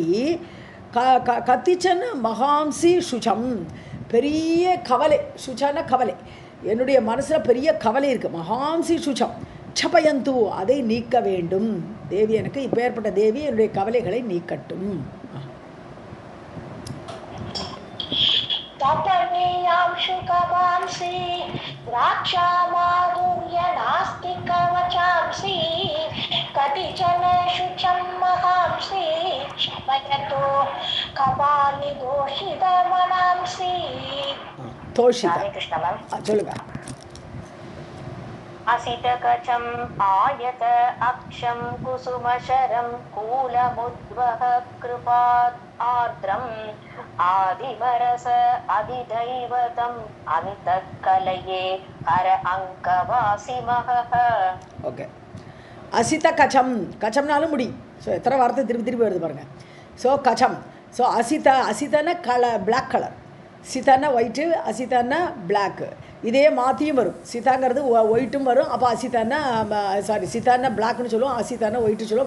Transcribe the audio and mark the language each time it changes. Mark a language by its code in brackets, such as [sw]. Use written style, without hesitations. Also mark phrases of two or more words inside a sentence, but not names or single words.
[sa] कतिचन महांसि शुचम्, [ta] பெரிய கவலை. சுச்சன கவலை, என்னுடைய மனசில் பெரிய கவலை இருக்குது. [sa] महांसि शुचं क्षपयन्तु, [ta] அதை நீக்க வேண்டும் தேவி. எனக்கு இப்பேற்பட்ட தேவி என்னுடைய கவலைகளை நீக்கட்டும். [sa] तपनीयांशुकवांसि द्राक्षामाधुर्य नास्तिकवचांसि कतिचन शुचं महांसि क्षपयतु कपालिदोषितमनांसि. [ta] தோஷிதா சொல்லுங்க. [sa] असितकचम् आयत अक्षं कुसुमशरं कूलमुद्वह कृपात् आर्द्रम् आदिमरस अधिदैवतम् अन्तःकलये हर अङ्कवासिमहः. [ta] ஓகே. [sa] असित कचम्, [ta] கச்சம்னாலும் முடி. ஸோ எத்தனை வார்த்தை திருப்பி திருப்பி வருது பாருங்கள். ஸோ கச்சம், ஸோ அசிதன [en] black color, [ta] சிதான்னா ஒயிட்டு, அசிதான்னா பிளாக்கு. இதே மாற்றியும் வரும். சிதாங்கிறது ஒயிட்டும் வரும். அப்போ அசிதான்னா சிதான்னா பிளாக்னு சொல்லுவோம், அசிதான்னா ஒயிட்டு சொல்லுவோம்.